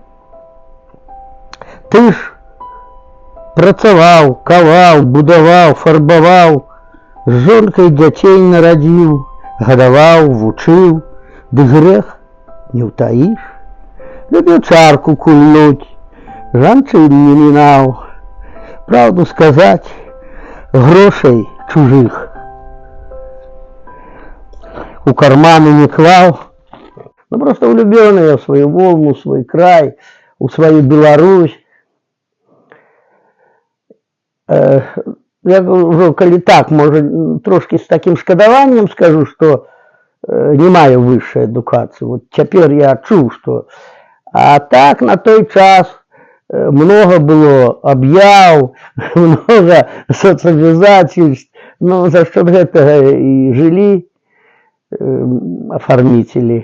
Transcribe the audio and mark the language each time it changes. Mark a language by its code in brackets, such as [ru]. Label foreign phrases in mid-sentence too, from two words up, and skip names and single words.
[be] Ты ж працаваў, каваў, будаваў, фарбаваў, з жонкай дзяцей нарадзіў, гадаваў, вучыў, ды грэх не ўтаіш. Любіў чарку кульнуць, жанчын не мінаў. Правду сказаць, грошай чужых у карманы не клал. [ru] Ну, просто влюбленный я в свою Волгу, в свой край, у свою Беларусь. [be] Я ўжо, калі так, можа, трошки з такім шкадаваннем скажу, што не маю высшай адукацыі. Вот цяпер я чуў, што... А так, на той час много было аб'яў, много соцабязательств, ну, [ru] за счет [be] гэтага і жылі афарміцелі.